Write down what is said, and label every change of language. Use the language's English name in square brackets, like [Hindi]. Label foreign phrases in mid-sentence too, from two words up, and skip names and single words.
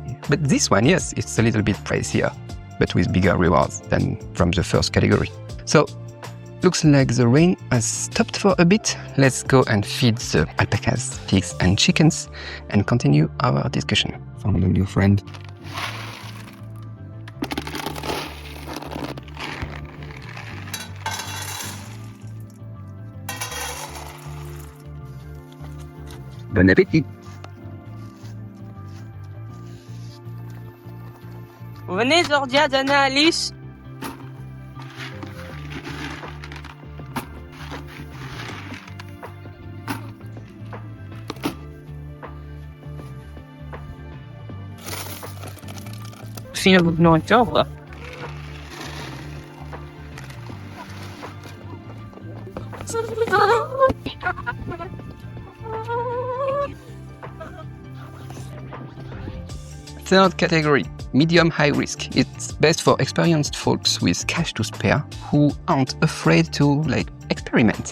[English] But this one, yes, it's a little bit pricier, but with bigger rewards than from the first category. So, looks like the rain has stopped for a bit. Let's go and feed the alpacas, pigs and chickens and continue our discussion. Found a new friend. [French] Bon appétit! Venez, Zordia, Dana, Alice. [Dutch] Misschien heb ik nooit zelf. [English] Third category, medium high risk. It's best for experienced folks with cash to spare who aren't afraid to experiment.